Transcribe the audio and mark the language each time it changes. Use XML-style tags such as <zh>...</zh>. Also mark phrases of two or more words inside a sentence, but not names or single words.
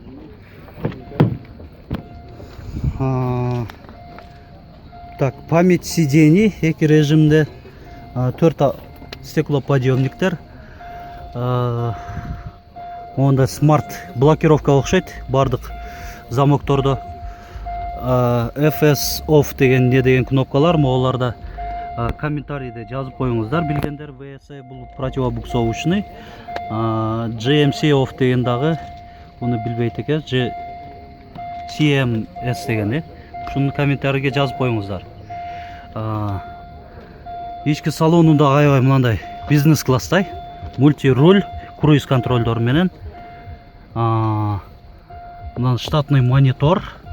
<ru>Так, память сидений</ru> <ky>эки режимде, 4 стеклоподъемниктер. Онда</ky> <ru>смарт блокировка</ru> <ky>окшойт бардык замоктордо. FS off деген не деген кнопкалар, могуларда комментарийде жазып коюңуздар. Билгендер VSA бул противобуксовочный. GMC off деген дагы уну билбейт экен. CMS деген, шуну комментарийге жазып коюңуздар. Ички салонунда аябай мындай бизнес класстай, мульти-руль, круиз контролдор менен. Мына</ky> <ru>штатный монитор.</ru>